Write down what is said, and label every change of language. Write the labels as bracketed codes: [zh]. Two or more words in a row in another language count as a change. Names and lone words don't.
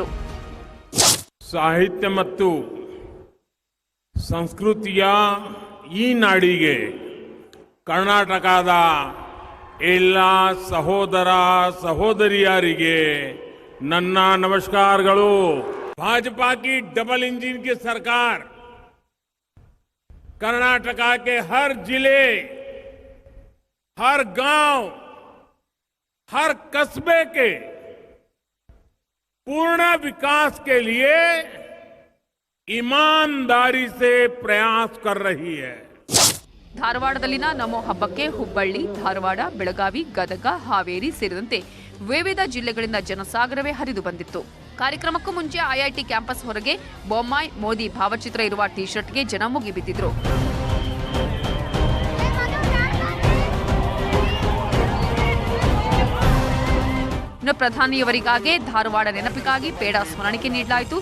[kn] ಸಾಹಿತ್ಯ ಮತ್ತು ಸಂಸ್ಕೃತಿಯ ಈ ನಾಡಿಗೆ ಕರ್ನಾಟಕದ ಎಲ್ಲ ಸಹೋದರ ಸಹೋದರಿಯರಿಗೆ ನನ್ನ ನಮಸ್ಕಾರಗಳು. [hi] भाजपा की डबल इंजन की सरकार कर्नाटक के हर जिले, हर गांव, हर कस्बे के पूर्ण विकास के लिए ईमानदारी से प्रयास कर रही है. [kn] ಧಾರವಾಡದಲ್ಲಿನ ನಮೋ ಹಬ್ಬಕ್ಕೆ ಹುಬ್ಬಳ್ಳಿ, ಧಾರವಾಡ, ಬೆಳಗಾವಿ, ಗದಗ, ಹಾವೇರಿ ಸೇರಿದಂತೆ ವಿವಿಧ ಜಿಲ್ಲೆಗಳಿಂದ ಜನಸಾಗರವೇ ಹರಿದು ಬಂದಿತ್ತು. ಕಾರ್ಯಕ್ರಮಕ್ಕೂ ಮುಂಚೆ ಐಐಟಿ ಕ್ಯಾಂಪಸ್ ಹೊರಗೆ ಬೊಮ್ಮಾಯಿ ಮೋದಿ ಭಾವಚಿತ್ರ ಇರುವ ಟಿ ಶರ್ಟ್ಗೆ ಜನ ಮುಗಿಬಿದ್ದಿದ್ರು. ಇನ್ನು ಪ್ರಧಾನಿಯವರಿಗಾಗೆ ಧಾರವಾಡ ನೆನಪಿಗಾಗಿ ಪೇಡ ಸ್ಮರಣಿಕೆ ನೀಡಲಾಯಿತು.